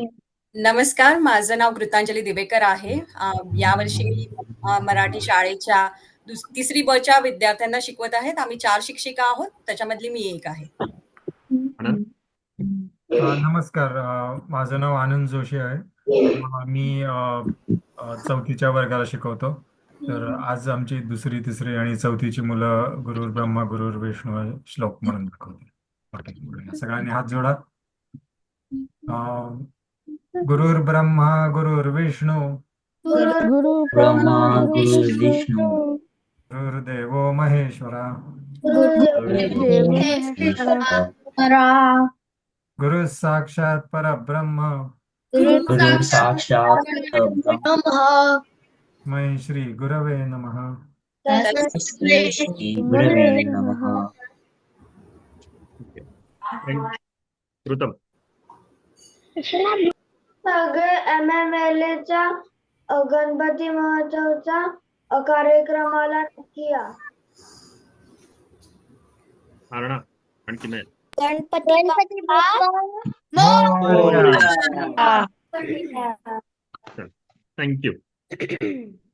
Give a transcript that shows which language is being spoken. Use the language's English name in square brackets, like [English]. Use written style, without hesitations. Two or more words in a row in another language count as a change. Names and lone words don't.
[Marathi] नमस्कार, माझं नाव कृतांजली दिवेकर आहे. यावर्षी मराठी शाळेच्या तिसरी ब च्या विद्यार्थ्यांना शिकवत आहेत. आम्ही 4 शिक्षिका आहोत, त्याच्यामधली मी एक आहे. नमस्कार, माझं नाव आनंद जोशी आहे. मी 4थीच्या वर्गाला शिकवतो. तर आज आमची 2री, 3री आणि 4थीची मुलं [Sanskrit] गुरुर् ब्रह्मा गुरुर् विष्णू [Marathi] श्लोक म्हणून दाखवते. सगळ्यांनी हात जोडा. [Sanskrit] गुरुर् ब्रह्मा गुरुर्विष्णू गुरुर्देवो महेश्वरा गुरु साक्षात परब्रह्म मै श्री गुरवे नमः. कृतम. [Marathi] सगळे MMLA गणपती महोत्सवचा कार्यक्रमाला नक्की या. आणखी नाही. गणपती थँक्यू.